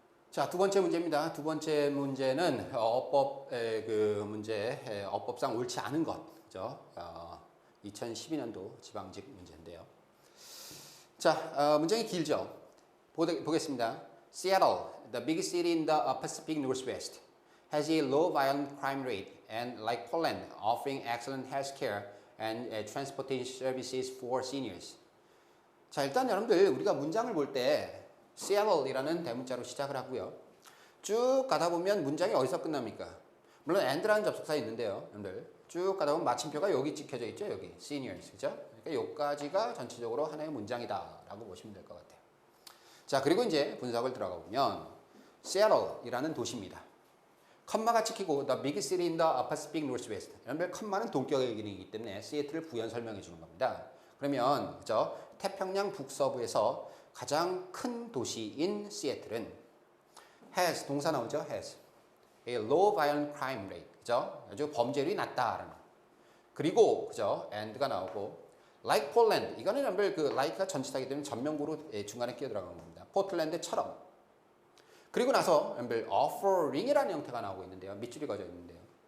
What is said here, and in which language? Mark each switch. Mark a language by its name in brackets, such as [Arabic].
[Korean] 자, 두 번째 문제입니다. 두 번째 문제는 어법의 그 문제, 어법상 옳지 않은 것, 그죠? 2012년도 지방직 문제인데요. 자, 문장이 길죠. 보겠습니다. [English] Seattle, the biggest city in the Pacific Northwest, has a low violent crime rate and, like Poland, offering excellent health care and transportation services for seniors. [Korean] 자, 일단 여러분들 우리가 문장을 볼 때 Seattle이라는 대문자로 시작을 하고요. 쭉 가다 보면 문장이 어디서 끝납니까? 물론 and라는 접속사 있는데요. 여러분들 쭉 가다 보면 마침표가 여기 찍혀져 있죠. 여기 seniors, 그죠? 그러니까 여기까지가 전체적으로 하나의 문장이다라고 보시면 될 것 같아요. 자, 그리고 이제 분석을 들어가 보면 Seattle이라는 도시입니다. 컴마가 찍히고 [English] the biggest city in the Pacific Northwest. [Korean] 여러분들 컴마는 동격의 기능이기 때문에 시애틀을 부연 설명해 주는 겁니다. 그러면 그죠? 태평양 북서부에서 가장 큰 도시인 시애틀은 has, 동사 나오죠? [English] has a low violent crime rate, [Korean] 그죠? 아주 범죄율이 낮다라는. 그리고 그죠? and가 나오고 like Poland, 이거는 여러분들 그 like가 전치사이기 때문에 전명구로 중간에 끼어 들어가는 겁니다. 포틀랜드처럼. 그리고 나서 여러분들 offering이라는 형태가 나오고 있는데요. 밑줄이 그어져 있는데요.